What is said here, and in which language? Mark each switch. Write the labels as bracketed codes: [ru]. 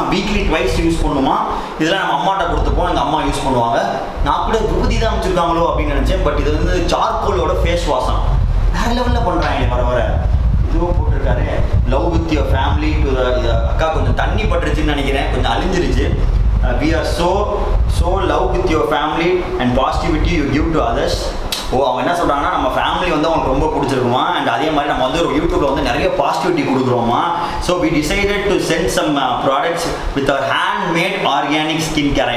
[ta] Weekly twice use பண்ணுமா. இதெல்லாம் நம்ம அம்மாட்ட கொடுத்துப்போம். எங்கள் அம்மா யூஸ் பண்ணுவாங்க. நான் கூட விபூதி தான் அமைச்சிருக்காங்களோ அப்படின்னு நினச்சேன். பட் இது வந்து சார்கோலோட ஃபேஸ் வாஷம் வேறு லெவலில் பண்ணுறாங்க. வர இதுவும் போட்டிருக்காரு. Love with your family to இது. அக்கா கொஞ்சம் தண்ணி பட்டுருச்சுன்னு நினைக்கிறேன். கொஞ்சம் அழிஞ்சிருச்சு. [en] We are so love with your family and positivity you give to others. [ta] அவங்க என்ன சொல்கிறாங்கன்னா நம்ம ஃபேமிலி வந்து அவங்களுக்கு ரொம்ப பிடிச்சிருக்குமா. அண்ட் அதே மாதிரி நம்ம வந்து ஒரு யூடியூப்பில் வந்து நிறைய positivity கொடுக்குறோமா. [en] So we decided to send some products with our handmade organic skin care.